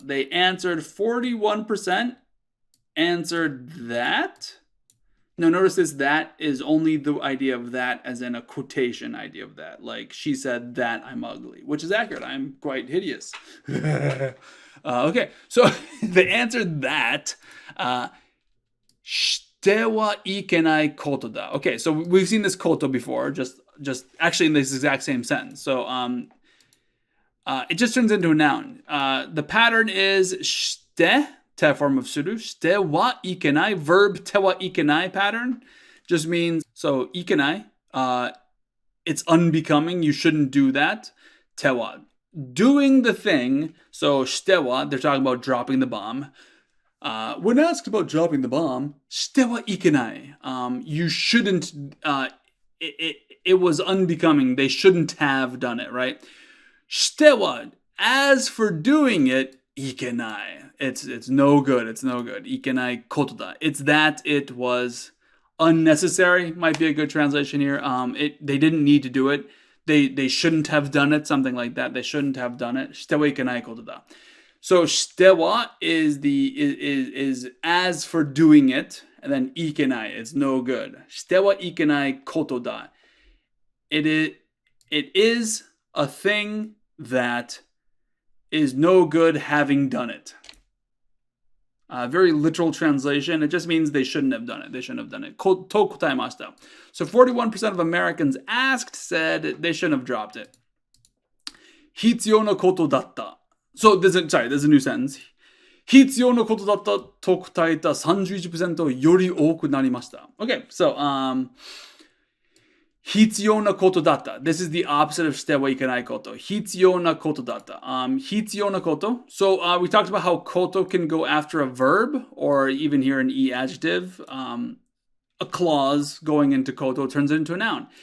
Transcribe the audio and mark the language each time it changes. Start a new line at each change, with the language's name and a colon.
English: They answered 41% answered that. Now notice this, that is only the idea of that as in a quotation idea of that. Like she said that I'm ugly, which is accurate. I'm quite hideous. Okay, so they answered that.
Japanese: してはいけないことだ.
English: Okay, so we've seen this koto before, just actually in this exact same sentence. So it just turns into a noun. The pattern is して, te form of suru, してはいけない, verb てはいけない pattern just means, so いけない, it's unbecoming, you shouldn't do that. ては, doing the thing, so しては, they're talking about dropping the bomb. When asked about dropping the bomb, してはいけない, you shouldn't, it was unbecoming, they shouldn't have done it, right? しては, as for doing it, いけない. It's no good. It's no good. いけないことだ. It's that it was unnecessary. Might be a good translation here. They didn't need to do it. They shouldn't have done it. Something like that. They shouldn't have done it.
Japanese: してはいけないことだ.
English: So しては is as for doing it, and then いけない. It's no good.
Japanese: してはいけないことだ.
English: It is a thing that is no good having done it. Very literal translation. It just means they shouldn't have done it. They shouldn't have done it.
Japanese: To kotaemashita.
English: So 41% of Americans asked said they shouldn't have dropped it.
Japanese: Hitsuyou no koto datta.
English: So there's a new sentence.
Japanese: 必要なことだったと答えた 31% より多くなりました。
English: Okay, so
Japanese: 必要なことだった.
English: This is the opposite of
Japanese: してはいけないこと. 必要なことだった.必要なこと.
English: So we talked about how koto can go after a verb or even here an e adjective. A clause going into koto turns it into a noun.